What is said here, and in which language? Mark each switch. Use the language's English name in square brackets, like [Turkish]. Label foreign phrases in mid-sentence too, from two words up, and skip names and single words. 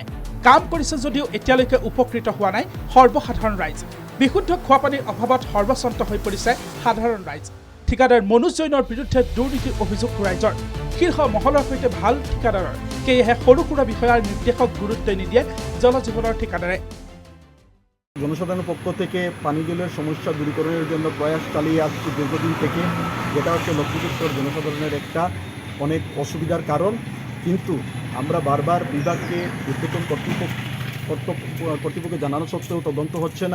[Assamese] কাম কৰিছে যদিও এতিয়ালৈকে উপকৃত হোৱা নাই সৰ্বসাধাৰণ ৰাইজ। বিশুদ্ধ খোৱা পানীৰ অভাৱত সৰ্বস্বান্ত হৈ পৰিছে সাধাৰণ ৰাইজ। ঠিকাদাৰ মনোজ জৈনৰ বিৰুদ্ধে দুৰ্নীতিৰ অভিযোগ ৰাইজৰ। শীৰ্ষ মহলৰ সৈতে ভাল ঠিকাদাৰৰ, সেয়েহে সৰু সুৰা বিষয়াৰ নিৰ্দেশক গুৰুত্ব নিদিয়ে জল জীৱনৰ ঠিকাদাৰে। [Bangla] জনসাধারণের পক্ষ থেকে পানি জলের সমস্যা দূরীকরণের জন্য প্রয়াস চালিয়ে আসছে দীর্ঘদিন থেকে, যেটা হচ্ছে লক্ষ্মীপুর জনসাধারণের একটা অনেক অসুবিধার কারণ। কিন্তু আমরা বারবার বিভাগকে উদ্বোধন কর্তৃপক্ষকে জানানো সত্ত্বেও তদন্ত হচ্ছে না।